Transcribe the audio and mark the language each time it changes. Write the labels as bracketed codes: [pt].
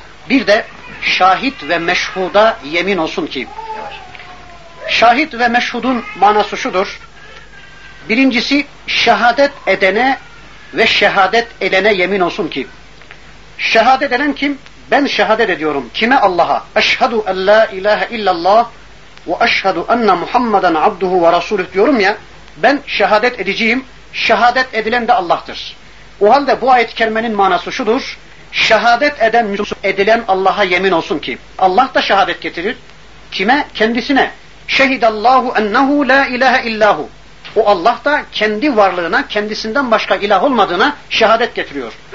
[tr] Bir de şahit ve meşhuda yemin olsun ki. Şahit ve meşhudun manası şudur: birincisi, şehadet edene ve şehadet edene yemin olsun ki. Şehadet eden kim? Ben şehadet ediyorum. Kime? Allah'a. [ar] اَشْهَدُ اَنْ لَا اِلَٰهَ اِلَّا اللّٰهِ وَاَشْهَدُ اَنَّ مُحَمَّدًا عَبْدُهُ وَرَسُولُهُ [tr] diyorum ya, ben şehadet edeceğim. Şehadet edilen de Allah'tır. O halde bu ayet-i kerimenin manası şudur: şehadet eden, edilen Allah'a yemin olsun ki. Allah da şehadet getirir. Kime? Kendisine. [ar] شَهِدَ اللّٰهُ اَنَّهُ لَا اِلَٰهَ اِلَّا هُ. [tr] O Allah da kendi varlığına, kendisinden başka ilah olmadığına şehadet getiriyor.